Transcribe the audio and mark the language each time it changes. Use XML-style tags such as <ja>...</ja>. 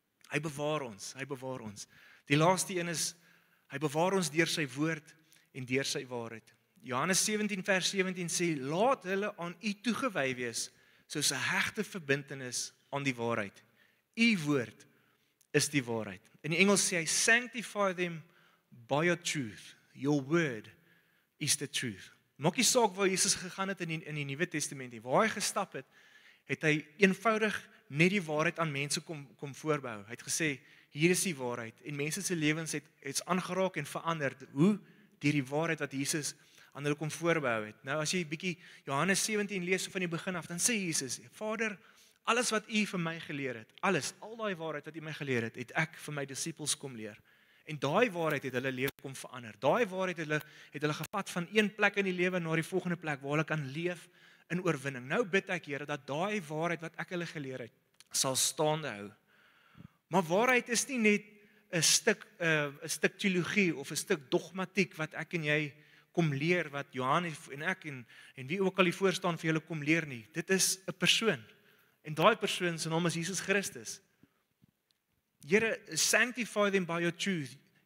<af>Hy bewaar ons. Die laaste een is, hy bewaar ons deur sy woord en deur sy waarheid. Johannes 17 vers 17 sê, laat hulle aan u toegewy wees, soos 'n hegte verbintenis aan die waarheid. U woord is die waarheid. In die Engels sê hy,</af> <en>sanctify them by your truth. Your word is the truth.</en> <af>Maak nie saak waar Jesus gegaan het in die Nuwe Testament nie. Waar hy gestap het, het hy eenvoudig net die waarheid aan mense kom voorbehou. Hy het gesê, hier is die waarheid. En mense se lewens het aangeraak en verander. Hoe? Deur die waarheid wat Jesus aan hulle kom voorbehou het. Nou as jy bietjie Johannes 17 lees van die begin af, dan sê Jesus, Vader, alles wat u vir my geleer het, al daai waarheid wat u my geleer het, het ek vir my disippels kom leer. En daai waarheid het hulle lewe kom verander. Daai waarheid het hulle gevat van een plek in die lewe na die volgende plek waar hulle kan leef in oorwinning. Nou bid ek, Here, dat daai waarheid wat ek hulle geleer het, sal staande hou. Maar waarheid is nie net 'n stuk teologie of 'n stuk dogmatiek wat ek en jy kom leer, wat Johannes en ek en wie ook al hier voor staan vir julle kom leer nie. Dit is 'n persoon. En daai persoon se naam is Jesus Christus.</af> <en>Here, sanctify them by your truth.</en>